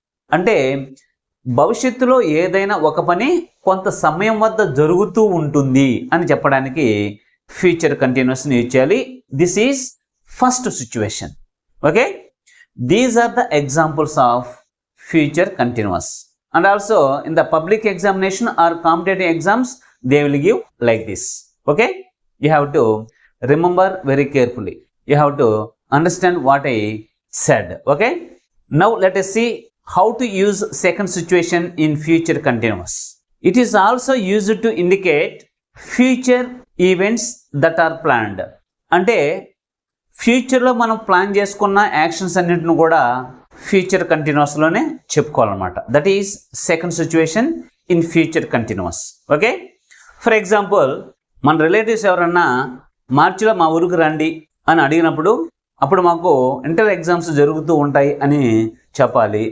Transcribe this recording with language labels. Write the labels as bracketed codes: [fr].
[te] అంటే భవిష్యత్తులో ఏదైనా ఒక పని కొంత సమయం వద్ద జరుగుతూ ఉంటుంది అని చెప్పడానికి ఫ్యూచర్ కంటిన్యూస్ని యూజ్ చేయాలి. [en] This is first situation. Okay, these are the examples of future continuous. And also in the public examination or competitive exams, they will give like this. Okay, you have to remember very carefully. You have to understand what I said. Okay, now let us see how to use second situation in future continuous. It is also used to indicate future events that are planned. [te] అంటే ఫ్యూచర్లో మనం plan చేసుకున్న actions అన్నింటిని కూడా future కంటిన్యూస్లోనే చెప్పుకోవాలన్నమాట. [en] That is second situation in future continuous. [te] Okay, for example మన relatives ఎవరన్నా మార్చిలో మా ఊరికి రండి అని అడిగినప్పుడు అప్పుడు మాకు ఇంటర్ ఎగ్జామ్స్ జరుగుతూ ఉంటాయి అని చెప్పాలి.